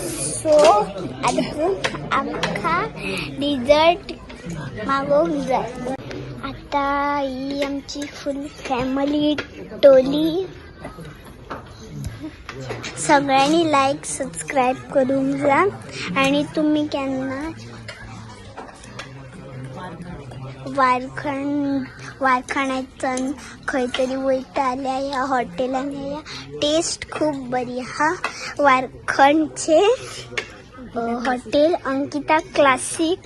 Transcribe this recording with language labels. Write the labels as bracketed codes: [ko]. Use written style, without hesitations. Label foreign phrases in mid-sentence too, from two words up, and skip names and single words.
[kok] सो अजून आमका डिझर्ट मागवूक जाय. आता ही आमची [en] full family [kok] टोली. सगळ्यांनी [en] like subscribe [kok] करून जा. आणि तुम्ही केन्ना वारखाण्यातून खंय तरी वयता आल्या ह्या हॉटेलान या टेस्ट खूप बरी हा. वारखणचे हॉटेल अंकिता क्लासिक.